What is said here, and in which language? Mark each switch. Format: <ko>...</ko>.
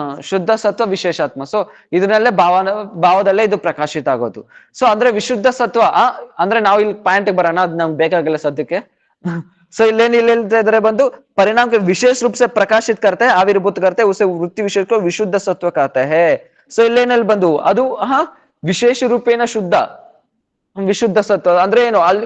<kn>ಶುದ್ಧ ಸತ್ವ ವಿಶೇಷಾತ್ಮ. ಸೊ ಇದನ್ನಲ್ಲೇ ಭಾವದಲ್ಲೇ ಇದು ಪ್ರಕಾಶಿತ ಆಗೋದು. ಸೊ ಅಂದ್ರೆ ವಿಶುದ್ಧ ಸತ್ವ ಅಂದ್ರೆ ನಾವು ಇಲ್ಲಿ ಪಾಯಿಂಟ್ ಬರೋಣ, ಅದ್ ನಮ್ಗೆ ಬೇಕಾಗಿಲ್ಲ ಸದ್ಯಕ್ಕೆ. ಸೊ ಇಲ್ಲೇನು ಇಲ್ಲಿ ಹೇಳ್ತಾ ಇದ್ರೆ ಬಂದು</kn> <hi>परिणाम के विशेष रूप से प्रकाशित करते हैं, आविर्भूत करते हैं, उसे वृत्ति विशेष को विशुद्ध सत्व कहते हैं.</hi> <kn>ಸೊ ಇಲ್ಲೇನಲ್ಲಿ ಬಂದು ಅದು ವಿಶೇಷ ರೂಪೇಣ ಶುದ್ಧ ವಿಶುದ್ಧ ಸತ್ವ ಅಂದ್ರೆ ಏನು?</kn>